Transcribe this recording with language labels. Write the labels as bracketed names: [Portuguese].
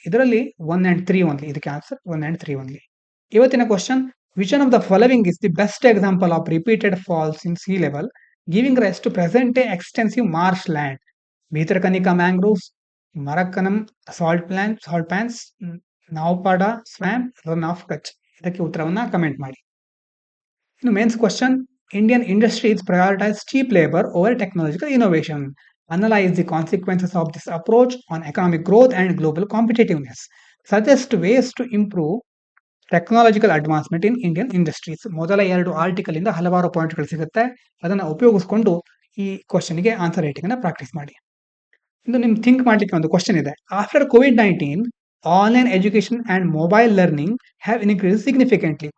[Kannada] ಇದರಲ್ಲಿ [English] 1 and 3 only. [Kannada] ಇದಕ್ಕೆ [English] Answer 1 and 3 only. [Kannada] ಇವತ್ತಿನ [English] Question: which one of the following is the best example of repeated falls in sea level giving rise to present day extensive marsh land? Bhitarkanika mangroves, Marakkanam salt pans, Nawpada swamp, Rann of Kutch. [Kannada] ಇದಕ್ಕೆ ಉತ್ತರವನ್ನ comment ಮಾಡಿ. ಇನ್ನು [English] Mains question: Indian industries prioritize cheap labor over technological innovation. Analyze the consequences of this approach on economic growth and global competitiveness. Suggest ways to improve technological advancement in Indian industries. [Kannada] ಮೊದಲ 2 article ಇಂದ ಹಲವಾರು ಪಾಯಿಂಟ್ಗಳು ಸಿಗುತ್ತೆ. ಅದನ್ನ ಉಪಯೋಗಿಸಿಕೊಂಡು ಈ ಕ್ವಶನ್ಗೆ answer writing ಅನ್ನ ಪ್ರಾಕ್ಟೀಸ್ ಮಾಡಿ. ಇನ್ನು ನಿಮ್ಗೆ ಥಿಂಕ್ ಮಾಡ್ಲಿಕ್ಕೆ ಒಂದು ಕ್ವಶನ್ ಇದೆ. [English] After COVID-19, online education and mobile learning have increase significantly.